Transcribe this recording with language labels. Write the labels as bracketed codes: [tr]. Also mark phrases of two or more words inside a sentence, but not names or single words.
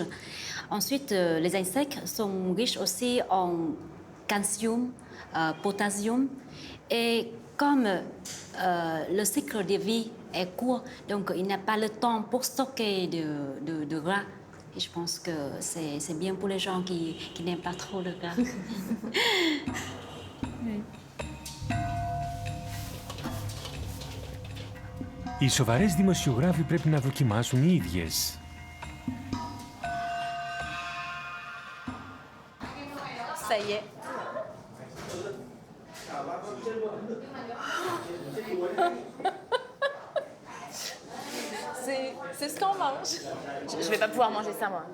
[fr] Ensuite, les insectes sont riches aussi en calcium, potassium et comme le cycle de vie est court, donc il n'a pas le temps pour stocker de gras. Et je pense que c'est bien pour les gens qui n'aiment pas trop le gras. [el] Οι σοβαρές δημοσιογράφοι πρέπει να δοκιμάσουν οι ίδιες. [fr] Ça y est. C'est ce qu'on mange. Je vais pas pouvoir manger ça, moi.